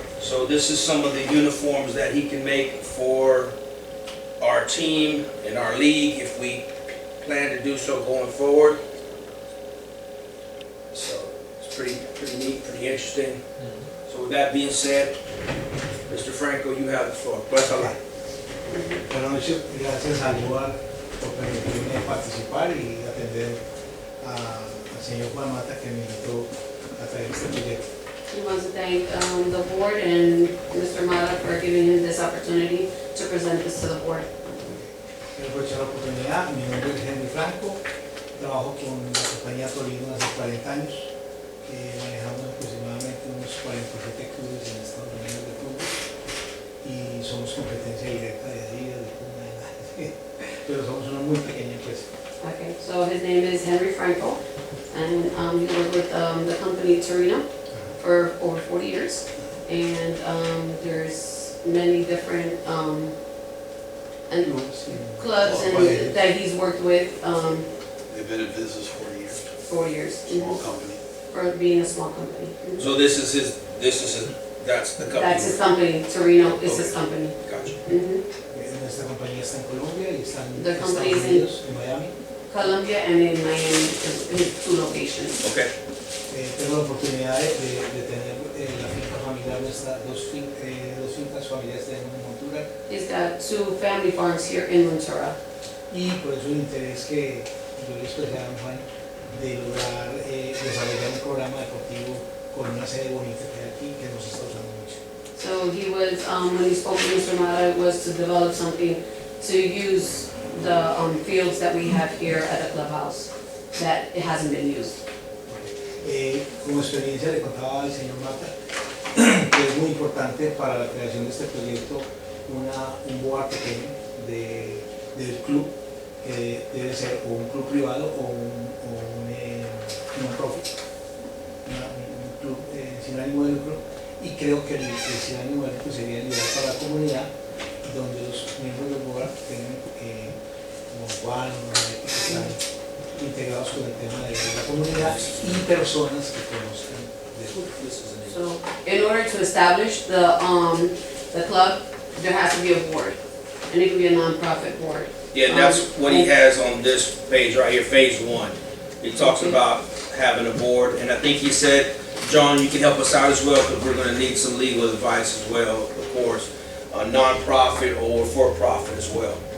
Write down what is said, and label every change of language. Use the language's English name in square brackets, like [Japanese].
[English] So this is some of the uniforms that he can make for our team and our league if we plan to do so going forward. So it's pretty neat, pretty interesting. So with that being said, Mr. Franco, you have the floor. Bless Allah. [Spanish] Buenas noches, gracias al lugar por permitirme participar y atender al señor Juan Mata que me invitó a traer este proyecto. [English] He wants to thank the board and Mr. Mata for giving him this opportunity to present this to the board. [Spanish] Quiero aprovechar la oportunidad. Mi nombre es Henry Franco, trabajo con la compañía Torino hace 40 años, que manejamos aproximadamente unos 47 clubes en Estados Unidos de fútbol y somos competencia directa de Adidas, de Puma, de Nike, pero somos una muy pequeña empresa. [English] Okay, so his name is Henry Franco, and he worked with the company Torino for over 40 years, and there's many different and clubs and that he's worked with They've been in business 40 years, 4 years. small company. For being a small company. So this is his, that's the company. That's his company, Torino is his company. Gotcha. [Spanish] Nuestra compañía está en Colombia y está en [English] The [Spanish] Estados [English] company is in- [Spanish] Unidos, en Miami. [English] Colombia and in Miami is his 2 locations. Okay. [Spanish] Tengo la oportunidad de tener la finca familiar, nuestras dos fincas familiares tenemos en Montura [English] He's got 2 family farms here in Ventura. [Spanish] y por eso el interés que yo le expresé a don Juan de lograr desarrollar un programa deportivo con una sede bonita que hay aquí que nos está usando mucho. [English] So he was, when he spoke to Mr. Mata, was to develop something to use the fields that we have here at the clubhouse that it hasn't been used. [Spanish] Como experiencia le contaba al señor Mata que es muy importante para la creación de este proyecto un board pequeño del club que debe ser o un club privado o un non-profit, un club sin ánimo de lucro, y creo que el sin ánimo de lucro sería el ideal para la comunidad donde los miembros del board tengan como Juan que están integrados con el tema de la comunidad y personas que conozcan de fútbol. [English] So in order to establish the club, there has to be a board, and it can be a non-profit board. Yeah, and that's what he has on this page right here, phase 1. He talks Okay. about having a board, and I think he said, John, you can help us out as well, because we're gonna need some legal advice as well, of course, a non-profit or for-profit as well.